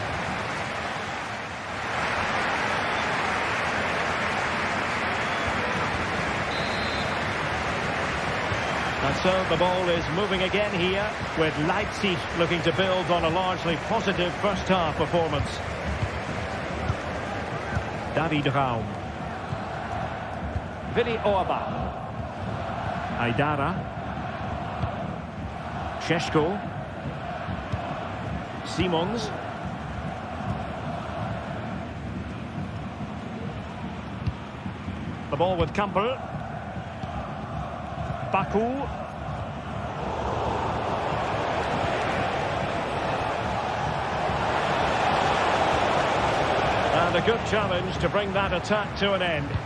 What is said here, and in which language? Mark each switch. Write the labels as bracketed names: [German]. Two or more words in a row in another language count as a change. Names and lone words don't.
[English] And so the ball is moving again here, with Leipzig looking to build on a largely positive first half performance. David Raum. Willi Orba. Aidara. Šeško. Simons. The ball with Campbell. Baku. And a good challenge to bring that attack to an end.